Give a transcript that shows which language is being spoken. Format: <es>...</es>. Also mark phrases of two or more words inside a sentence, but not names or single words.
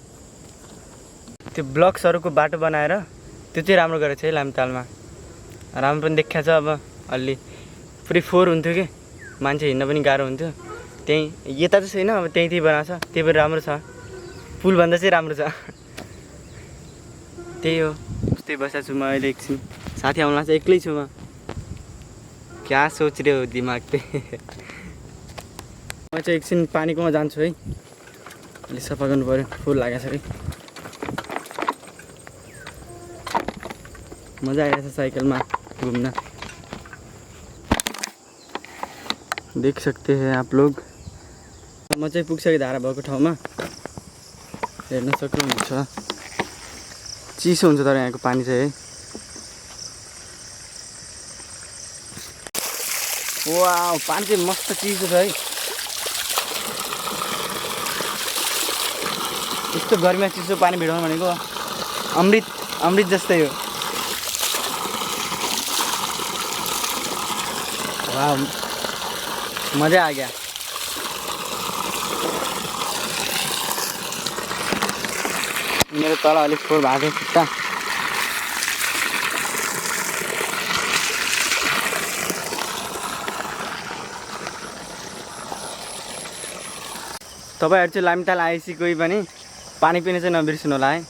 <ne>त्यो ब्लक्सहरूको बाटो बनाएर त्यो चाहिँ राम्रो गरेको छ है लामितालमा, राम्रो पनि देखिएको छ। अब अलि पुरै फोहोर हुन्थ्यो कि, मान्छे हिँड्न पनि गाह्रो हुन्थ्यो। त्यहीँ यता चाहिँ छैन, अब त्यहीँ बनाएको छ, त्यही भएर राम्रो छ। पुलभन्दा चाहिँ राम्रो छ। त्यही हो, उस्तै बसेको छु म अहिले एकछिन। साथी आउनु लाग्छ, एक्लै छु म।</ne> <hi>क्या सोच रहे हो दिमाग पे।</hi> <ne>म चाहिँ एकछिन पानीकोमा जान्छु है, अहिले सफा गर्नु पऱ्यो, फुल लागेको छ कि। मजा आइरहेछ साइकलमा घुम्न,</ne> <hi>देख सकते हैं आप लोग।</hi> <ne>म चाहिँ पुगिसकेँ धारा भएको ठाउँमा, हेर्न सक्नुहुन्छ। चिसो हुन्छ तर यहाँको पानी चाहिँ है। वाउ, पानी चाहिँ मस्त चिसो छ है। यस्तो गर्मीमा चिसो पानी भिडाउनु भनेको अमृत जस्तै हो।</ne> <hi>वाउ, मजा आ गया।</hi> <ne>मेरो तल अलिक फोहोर भएको छ खुट्टा। तपाईँहरू चाहिँ लामिताल आएपछि कोही पनि पानी पिने चाहिँ नबिर्सिनु होला है।</ne>